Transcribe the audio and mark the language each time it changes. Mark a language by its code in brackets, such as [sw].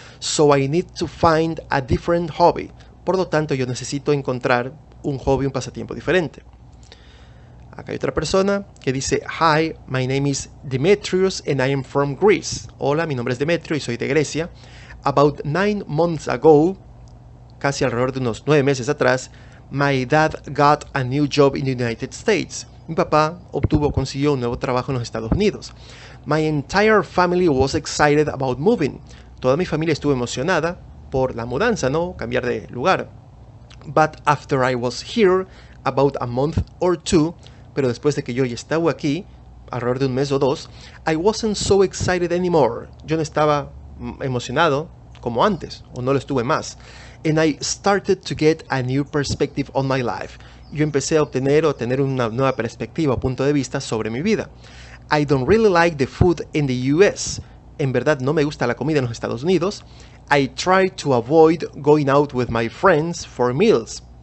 [en] So I need to find a different hobby. [es] Por lo tanto, yo necesito encontrar un hobby, un pasatiempo diferente. Acá hay otra persona que dice, [en] Hi, my name is Demetrius and I am from Greece. [es] Hola, mi nombre es Demetrio y soy de Grecia. [en] About 9 months ago, [es] casi alrededor de unos 9 meses atrás, [en] my dad got a new job in the United States. [es] Mi papá consiguió un nuevo trabajo en los Estados Unidos. [en] My entire family was excited about moving. [es] Toda mi familia estuvo emocionada por la mudanza, ¿no? Cambiar de lugar. [en] But after I was here, about a month or two, [es] pero después de que yo ya estaba aquí, alrededor de un mes o dos, [en] I wasn't so excited anymore. [es] Yo no estaba emocionado como antes, o no lo estuve más. [en] And I started to get a new perspective on my life. [es] Yo empecé a tener una nueva perspectiva o punto de vista sobre mi vida. [en] I don't really like the food in the US. [es] En verdad no me gusta la comida en los Estados Unidos. [en] I try to avoid going out with my friends for meals.